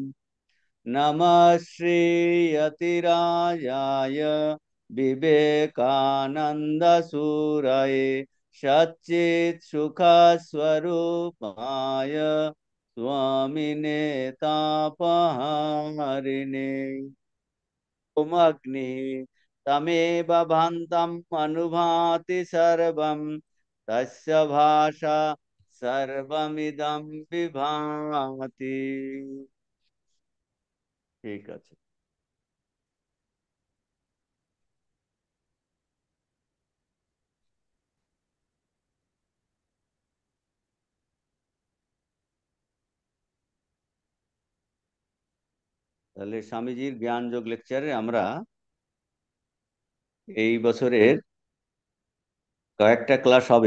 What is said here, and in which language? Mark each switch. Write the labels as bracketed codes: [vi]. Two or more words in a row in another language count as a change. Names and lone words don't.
[sa] नमः श्रीयतिराजाय विवेकानन्दसूरये सच्चित्सुखस्वरूपाय स्वामिने तापहारिणे। ओमग्निः तमेव भान्तम् अनुभाति सर्वं तस्य भाषा सर्वमिदं विभाति। [bn] ঠিক আছে। তাহলে স্বামীজির জ্ঞান যোগ লেকচারে আমরা এই বছরের কয়েকটা ক্লাস হবে।